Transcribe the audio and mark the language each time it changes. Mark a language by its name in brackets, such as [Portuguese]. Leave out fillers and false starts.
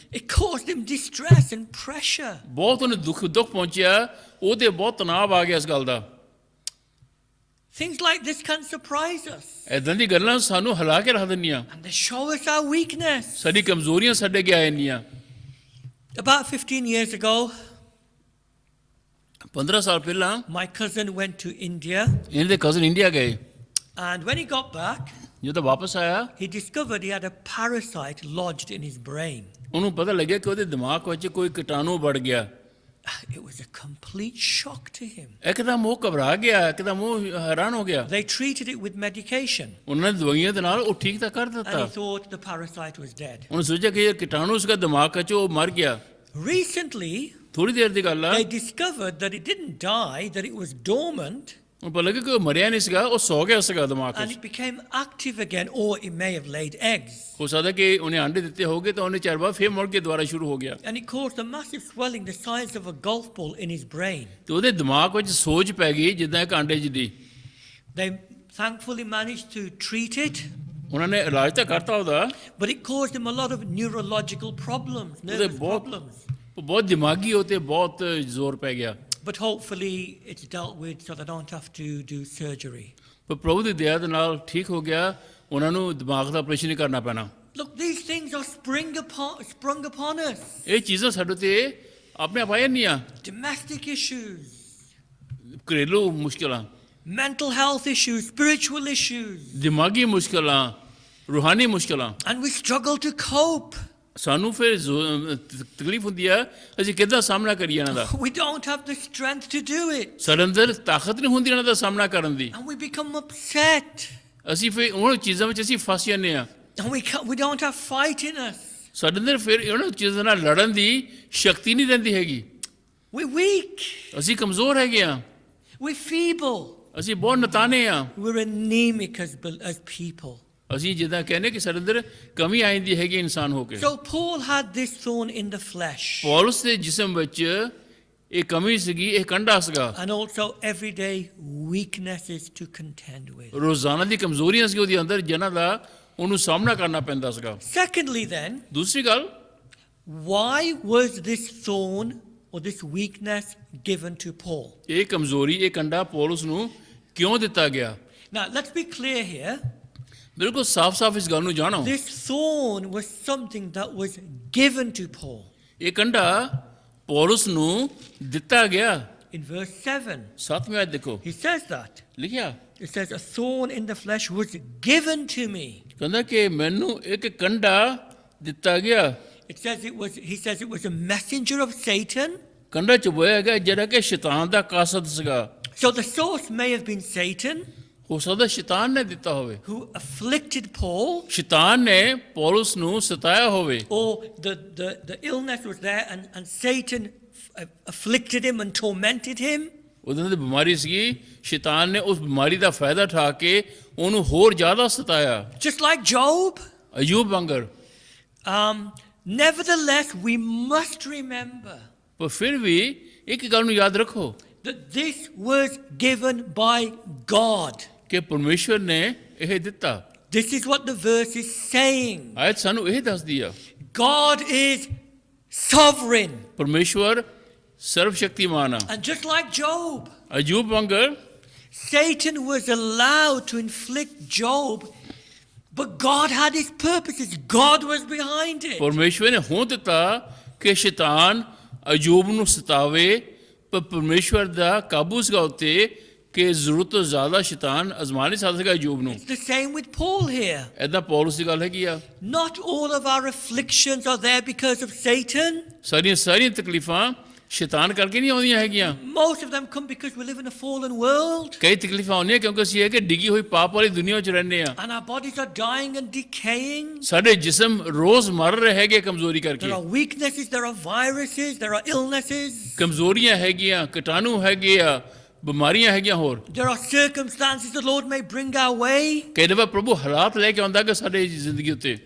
[English] It caused him distress and pressure. [Punjabi] ਬਹੁਤ ਉਹਨੂੰ ਦੁੱਖ ਪਹੁੰਚਿਆ, ਉਹਦੇ ਬਹੁਤ ਤਣਾਅ ਆ ਗਿਆ ਇਸ ਗੱਲ ਦਾ। [English] Things like this can surprise us, [Punjabi] ਏਦਾਂ ਦੀ ਗੱਲਾਂ ਸਾਨੂੰ ਹਿਲਾ ਕੇ ਰੱਖ ਦਿੰਦੀਆਂ, [English] and they show us our weakness. [Punjabi] ਸਾਡੀ ਕਮਜ਼ੋਰੀਆਂ ਸਾਡੇ ਅੱਗੇ ਆ ਜਾਂਦੀਆਂ। [English] About 15 years ago, [Punjabi] 15 ਸਾਲ ਪਹਿਲਾਂ [English] my cousin went to India, [Punjabi] ਇਹਨਾਂ ਦੇ ਕਜ਼ਨ ਇੰਡੀਆ ਗਏ। [English] and when he got back, [Punjabi] ਜਦੋਂ ਵਾਪਸ ਆਇਆ, [English] he discovered he had a parasite lodged in his brain. [Punjabi] ਉਹਨੂੰ ਪਤਾ ਲੱਗਿਆ ਕਿ ਉਹਦੇ ਦਿਮਾਗ ਵਿੱਚ ਕੋਈ ਕੀਟਾਣੂ ਵੜ ਗਿਆ। [English] It was a complete shock to him. [Punjabi] ਇੱਕਦਮ ਉਹ ਘਬਰਾ ਗਿਆ, ਇੱਕਦਮ ਉਹ ਹੈਰਾਨ ਹੋ ਗਿਆ। [English] They treated it with medication, [Punjabi] ਉਹਨਾਂ ਨੇ ਦਵਾਈਆਂ ਦੇ ਨਾਲ ਉਹ ਠੀਕ ਤਾਂ ਕਰ [English] and [Punjabi] ਦਿੱਤਾ। [English] he thought the parasite was dead. [Punjabi] ਉਹਨੇ ਸੋਚਿਆ ਕਿ ਇਹ ਕੀਟਾਣੂ ਉਸका ਦਿਮਾਗ ਵਿੱਚ ਉਹ ਮਰ ਗਿਆ। [English] Recently, [Punjabi] ਥੋੜੀ ਦੇਰ ਦੀ ਗੱਲ ਆ, [English] they discovered that it didn't die, that it was dormant, [Punjabi] ਉਹਨੂੰ ਪਤਾ ਲੱਗਿਆ ਕਿ ਉਹ ਮਰਿਆ ਨਹੀਂ ਸੀਗਾ, ਉਹ ਸੌ ਗਿਆ ਸੀਗਾ ਦਿਮਾਗ [English] and [Punjabi] ਵਿੱਚ। [English] it became active again, or it may have laid eggs. [Punjabi] ਹੋ ਸਕਦਾ ਕਿ ਉਹਨੇ ਅੰਡੇ ਦਿੱਤੇ ਹੋਗੇ ਤਾਂ ਉਹਨੇ ਚਿਰ ਬਾਅਦ ਫਿਰ ਮੁੜ ਕੇ ਦੁਬਾਰਾ ਸ਼ੁਰੂ ਹੋ ਗਿਆ, [English] And it caused a massive swelling the size of a golf ball in his brain. [Punjabi] ਤੇ ਉਹਦੇ ਦਿਮਾਗ ਵਿੱਚ ਸੋਜ ਪੈ ਗਈ ਜਿੱਦਾਂ ਇੱਕ ਆਂਡੇ ਜਿਹੀ। [English] They thankfully managed to treat it, [Punjabi] ਉਹਨਾਂ ਨੇ ਇਲਾਜ ਤਾਂ ਕਰਤਾ ਉਹਦਾ, [English] but it caused him a lot of neurological problems, [Punjabi] ਉਹਦੇ [English] nervous [Punjabi] ਬਹੁਤ [English] problems. [Punjabi] ਬਹੁਤ ਦਿਮਾਗੀ ਉਹ 'ਤੇ ਬਹੁਤ ਜ਼ੋਰ ਪੈ ਗਿਆ। [English] But hopefully it's dealt with so they don't have to do surgery. [Punjabi] ਪਰ ਪ੍ਰਭੂ ਦੀ ਦਇਆ ਦੇ ਨਾਲ ਠੀਕ ਹੋ ਗਿਆ, ਉਹਨਾਂ ਨੂੰ ਦਿਮਾਗ ਦਾ ਆਪਰੇਸ਼ਨ ਹੀ ਕਰਨਾ ਪੈਣਾ। [English] Look, these things are sprung upon us. [Punjabi] ਇਹ ਚੀਜ਼ਾਂ ਸਾਡੇ 'ਤੇ ਆਪਣੇ ਆਪ ਆ ਜਾਂਦੀਆਂ। [English] Domestic issues, [Punjabi] ਘਰੇਲੂ ਮੁਸ਼ਕਲਾਂ, [English] mental health issues, spiritual issues. [Punjabi] ਦਿਮਾਗੀ ਮੁਸ਼ਕਲਾਂ, ਰੂਹਾਨੀ ਮੁਸ਼ਕਲਾਂ। [English] And we struggle to cope. [Punjabi] ਸਾਨੂੰ ਫਿਰ ਤਕਲੀਫ ਹੁੰਦੀ ਆ ਅਸੀਂ ਕਿੱਦਾਂ ਸਾਹਮਣਾ ਕਰੀਏ ਇਹਨਾਂ ਦਾ। [English] We don't have the strength to do it. [Punjabi] ਸਾਡੇ ਅੰਦਰ ਤਾਕਤ ਨਹੀਂ ਹੁੰਦੀ ਇਹਨਾਂ ਦਾ ਸਾਹਮਣਾ ਕਰਨ ਦੀ। [English] And we become upset. [Punjabi] ਅਸੀਂ ਫਿਰ ਉਹਨਾਂ ਚੀਜ਼ਾਂ ਵਿੱਚ ਅਸੀਂ ਫਸ ਜਾਂਦੇ ਆ। [English] And we don't have fight in us. [Punjabi] ਸਾਡੇ ਅੰਦਰ ਫਿਰ ਉਹਨਾਂ ਚੀਜ਼ਾਂ ਨਾਲ ਲੜਨ ਦੀ ਸ਼ਕਤੀ ਨਹੀਂ ਰਹਿੰਦੀ ਹੈਗੀ। [English] We're weak. [Punjabi] ਅਸੀਂ ਕਮਜ਼ੋਰ ਹੈਗੇ ਆ, [English] We're feeble. [Punjabi] ਅਸੀਂ ਬਹੁਤ ਨਤਾਨੇ ਆ। [English] We're anemic as people. [Punjabi] ਅਸੀਂ ਜਿੱਦਾਂ ਕਹਿੰਦੇ ਕਿ ਸਾਡੇ ਅੰਦਰ ਕਮੀ ਆ ਜਾਂਦੀ ਹੈਗੀ ਇਨਸਾਨ ਹੋ ਕੇ। [English] So Paul had this thorn in the flesh. [Punjabi] Paulus ਦੇ ਜਿਸਮ ਵਿੱਚ ਇਹ ਕਮੀ ਸੀਗੀ, ਇਹ ਕੰਡਾ ਸੀਗਾ। [English] And also everyday weaknesses to contend with. [Punjabi] ਰੋਜ਼ਾਨਾ ਦੀ ਕਮਜ਼ੋਰੀਆਂ ਸੀ ਉਹਦੇ ਅੰਦਰ ਜਿਨ੍ਹਾਂ ਦਾ ਉਹਨੂੰ ਸਾਹਮਣਾ ਕਰਨਾ ਪੈਂਦਾ ਸੀਗਾ। [English] Secondly then, [Punjabi] ਦੂਸਰੀ ਗੱਲ, [English] why was this thorn or this weakness given to Paul? [Punjabi] ਇਹ ਕਮਜ਼ੋਰੀ, ਇਹ ਕੰਡਾ ਪੌਲਸ ਨੂੰ ਕਿਉਂ ਦਿੱਤਾ ਗਿਆ? [English] Now let's be clear here. [Punjabi] ਬਿਲਕੁਲ ਸਾਫ਼-ਸਾਫ਼ ਇਸ ਗੱਲ ਨੂੰ ਜਾਣੋ। [English] This thorn was something that was given to Paul. [Punjabi] ਇਹ ਕੰਡਾ ਪੌਲਸ ਨੂੰ ਦਿੱਤਾ ਗਿਆ। [English] In verse 7, [Punjabi] 7ਵੀਂ ਆਇਤ ਦੇਖੋ, [English] he says that. [Punjabi] ਲਿਖਿਆ [English] It says, a thorn in the flesh was given to me. [Punjabi] ਕਹਿੰਦਾ ਕਿ ਮੈਨੂੰ ਇੱਕ ਕੰਡਾ ਦਿੱਤਾ ਗਿਆ। [English] He says it was a messenger of Satan. [Punjabi] ਕੰਡਾ ਚੁਬੋਇਆ ਗਿਆ ਜਿਹੜਾ ਕਿ ਸ਼ੈਤਾਨ ਦਾ ਕਾਸਦ ਸੀਗਾ। [English] So the source may have been Satan, [Punjabi] ਹੋ ਸਕਦਾ ਸ਼ੈਤਾਨ ਨੇ ਦਿੱਤਾ ਹੋਵੇ, [English] who afflicted Paul, [Punjabi] ਸ਼ੈਤਾਨ ਨੇ ਪੌਲਸ ਨੂੰ ਸਤਾਇਆ ਹੋਵੇ, [English] or the illness was there and Satan afflicted him and tormented him. [Punjabi] ਉਹਦੇ ਦੀ ਬਿਮਾਰੀ ਸੀਗੀ, ਸ਼ੈਤਾਨ ਨੇ ਉਸ ਬਿਮਾਰੀ ਦਾ ਫਾਇਦਾ ਉਠਾ ਕੇ ਉਹਨੂੰ ਹੋਰ ਜ਼ਿਆਦਾ ਸਤਾਇਆ। [English] Just like Job. [Punjabi] Ayub ਵਾਂਗਰ। [English] Nevertheless, we must remember [Punjabi] ਪਰ ਫਿਰ ਵੀ ਇੱਕ ਗੱਲ ਨੂੰ ਯਾਦ ਰੱਖੋ [English] that this was given by God. [Punjabi] ਕਿ ਪਰਮੇਸ਼ਵਰ ਨੇ ਇਹ ਦਿੱਤਾ। [English] This is what the verse is saying. [Punjabi] ਆਇਤ ਸਾਨੂੰ ਇਹ ਦੱਸਦੀ ਆ [English] God is sovereign. [Punjabi] ਪਰਮੇਸ਼ਵਰ ਸਰਵ ਸ਼ਕਤੀਮਾਨ ਆ। [English] And just like Job, [Punjabi] Ayub ਵਾਂਗਰ [English] Satan was allowed to inflict Job, but God had his purposes. God was behind it. [Punjabi] ਪਰਮੇਸ਼ਵਰ ਨੇ ਹੋਂ ਦਿੱਤਾ ਕਿ ਸ਼ੈਤਾਨ ਅਯੂਬ ਨੂੰ ਸਤਾਵੇ, ਪਰ ਪਰਮੇਸ਼ਵਰ ਦਾ ਕਾਬੂ ਸੀਗਾ ਉੱਤੇ ਕਿ ਜ਼ਰੂਰਤ ਤੋਂ ਜ਼ਿਆਦਾ ਸ਼ੈਤਾਨ ਅਜ਼ਮਾ ਨਹੀਂ ਸਕਦਾ ਸੀਗਾ ਅਯੂਬ ਨੂੰ। [English] It's the same with Paul here. [Punjabi] ਏਦਾਂ ਪੌਲਸ ਦੀ ਗੱਲ ਹੈਗੀ ਆ। [English] Not all of our afflictions are there because of Satan. [Punjabi] ਸਾਰੀਆਂ ਤਕਲੀਫਾਂ ਸ਼ੈਤਾਨ ਕਰਕੇ ਨਹੀਂ ਆਉਂਦੀਆਂ ਹੈਗੀਆਂ। [English] Most of them come because we live in a fallen world. [Punjabi] ਕਈ ਤਕਲੀਫਾਂ ਆਉਂਦੀਆਂ ਕਿਉਂਕਿ ਅਸੀਂ ਇਹ ਕਿ ਡਿੱਗੀ ਹੋਈ ਪਾਪ ਵਾਲੀ ਦੁਨੀਆ 'ਚ ਰਹਿੰਦੇ ਆ। [English] And our bodies are dying and decaying. [Punjabi] ਸਾਡੇ ਜਿਸਮ ਰੋਜ਼ ਮਰ ਰਹੇ ਹੈਗੇ ਕਮਜ਼ੋਰੀ ਕਰਕੇ। [English] There are weaknesses, there are viruses, there are illnesses. [Punjabi] ਕਮਜ਼ੋਰੀਆਂ ਹੈਗੀਆਂ, ਕੀਟਾਣੂ ਹੈਗੇ ਆ, ਬਿਮਾਰੀਆਂ ਹੈਗੀਆਂ ਹੋਰ। [English] There are circumstances the Lord may bring our way. [Punjabi] ਕਈ ਦਫਾ ਪ੍ਰਭੂ ਹਾਲਾਤ ਲੈ ਕੇ ਆਉਂਦਾ ਕਿ ਸਾਡੇ ਜ਼ਿੰਦਗੀ ਉੱਤੇ।